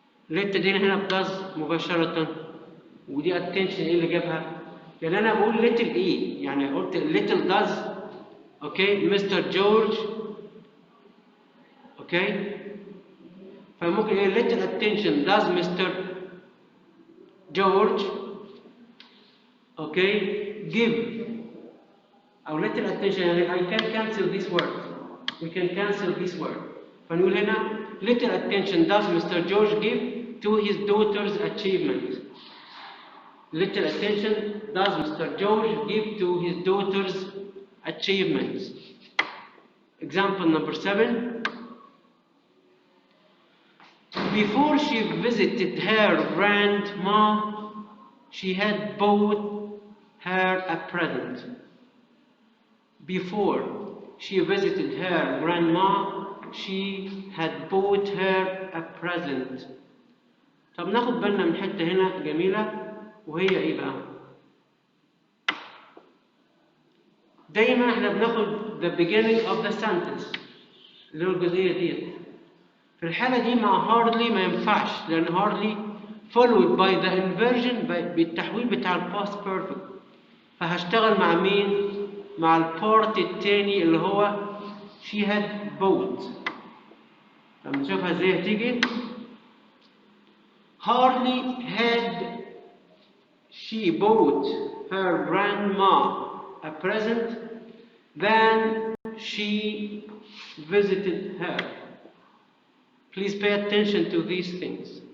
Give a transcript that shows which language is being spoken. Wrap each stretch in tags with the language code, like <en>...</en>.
<ar>ليه ابتدينا هنا ب does مباشرة؟ ودي attention ايه اللي جابها؟ لأن أنا بقول little ايه؟ يعني قلت</ar> <en>little does</en> <ar>اوكي؟ مستر جورج اوكي؟ فممكن ايه little attention does Mr.</ar> <en>George okay give أو little attention يعني I can cancel this word. We can cancel this word.</en> <ar>فنقول هنا</ar> <en>little attention does Mr. George give to his daughter's achievement. Little attention does Mr. George give to his daughter's achievements? Example number 7. Before she visited her grandma, she had bought her a present. Before she visited her grandma, she had bought her a present.</en> <ar>طب ناخد بالنا من حتة هنا جميلة وهي ايه بقى؟ دايما احنا بناخد</ar> <en>the beginning of the sentence</en> <ar>اللي هو الجزئية ديت. في الحالة دي مع hardly ما ينفعش لأن</ar> <en>hardly followed by the inversion</en> <ar>بالتحويل بتاع ال past perfect. فهشتغل مع مين؟ مع البارت التاني اللي هو she had bought. طب نشوفها ازاي هتيجي.</ar> <en>Hardly had she bought her grandma a present than she visited her. Please pay attention to these things.</en>